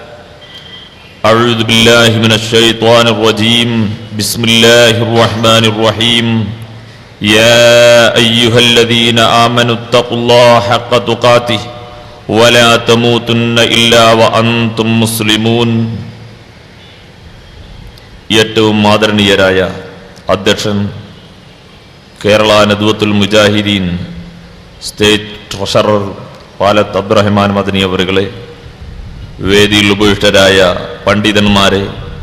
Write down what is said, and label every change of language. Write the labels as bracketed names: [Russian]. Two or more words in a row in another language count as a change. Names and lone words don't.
[Arabic] أعوذ بالله من الشيطان الرجيم. بسم الله الرحمن الرحيم. يا أيها الذين آمنوا اتقوا الله حق تقاته ولا تموتن إلا وأنتم مسلمون. [Malayalam] ഏറ്റവും ആദരണീയരായ അധ്യക്ഷൻ, കേരള നദ്വത്തുൽ മുജാഹിദീൻ സ്റ്റേറ്റ് ട്രഷറർ പാലത്ത് അബ്ദുറഹ്മാൻ മദനി അവറുകളെ, വേദിയിൽ ഉപവിഷ്ടരായ പണ്ഡിതന്മാരെ,